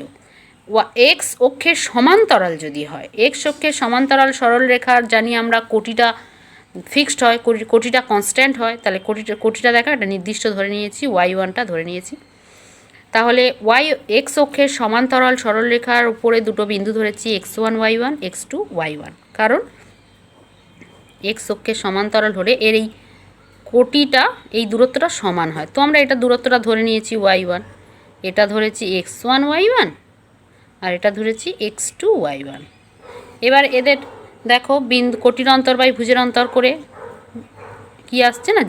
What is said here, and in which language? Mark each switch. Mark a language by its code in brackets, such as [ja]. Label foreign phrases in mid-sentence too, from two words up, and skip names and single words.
[bn] এক্স অক্ষের সমান্তরাল যদি হয়, এক্স অক্ষের সমান্তরাল সরল রেখার জানি আমরা কোটিটা ফিক্সড হয়, কোটিটা কনস্ট্যান্ট হয়, তাহলে কোটিটা দেখা একটা নির্দিষ্ট ধরে নিয়েছি, y1টা ধরে নিয়েছি। তাহলে এক্স অক্ষের সমান্তরাল সরলরেখার উপরে দুটো বিন্দু ধরেছি, x1 y1 x2 y1, কারণ এক্স অক্ষের সমান্তরাল হলে এর এই কোটিটা এই দূরত্বটা সমান হয়। তো আমরা এটা দূরত্বটা ধরে নিয়েছি y1, এটা ধরেছি x1 y1 আর এটা ধরেছি x2 y1। এবার এদের দেখো বিন্দু কোটির অন্তর বাই ভুজের অন্তর করে কি আসছে না?